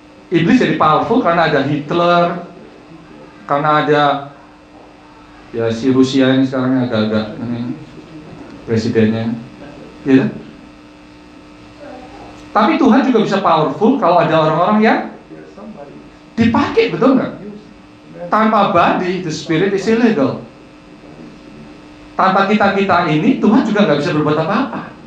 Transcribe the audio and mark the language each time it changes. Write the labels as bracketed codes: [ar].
[id] Iblis jadi powerful karena ada Hitler, karena ada ya si Rusia ini sekarang agak-agak ini presidennya, ya. Tapi Tuhan juga bisa powerful kalau ada orang-orang yang dipakai, betul nggak? Tanpa [en] body, the spirit is illegal. [id] Tanpa kita ini, Tuhan juga nggak bisa berbuat apa-apa.